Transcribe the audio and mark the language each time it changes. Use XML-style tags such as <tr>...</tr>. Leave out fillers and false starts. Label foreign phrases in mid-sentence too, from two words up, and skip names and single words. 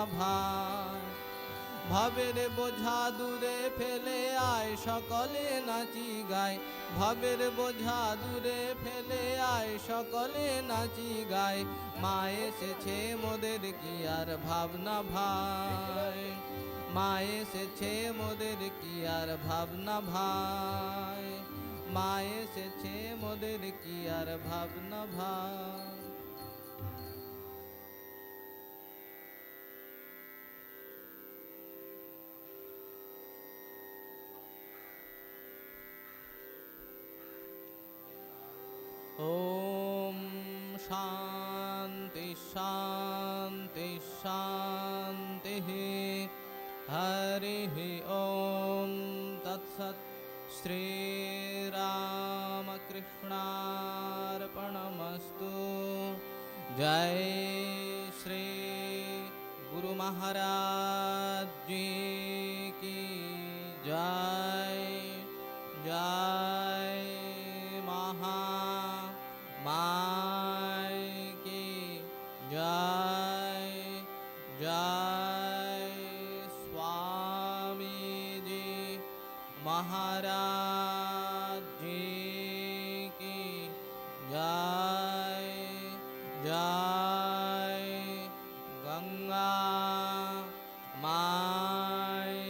<bn>ভাই ভাবের বোঝা দূরে ফেলে আয় সকলে নাচি গায় ভাবের বোঝা দূরে ফেলে আয় সকলে নাচি গায় মা এসেছে মোদের কি আর ভাবনা ভাই মা এসেছে মোদের কি আর ভাবনা ভাই মা এসেছে মোদের কি আর ভাবনা ভাই</bn> <sa>ओम शांति शांति शांति हरि ओम तत्सत् श्री</sa> <hi>रामकृष्णार्पणमस्तु जय श्री गुरु महाराज जी की जय जय महा माय की जय जय स्वामी जी महाराज जी की जय जय गंगा माय</hi>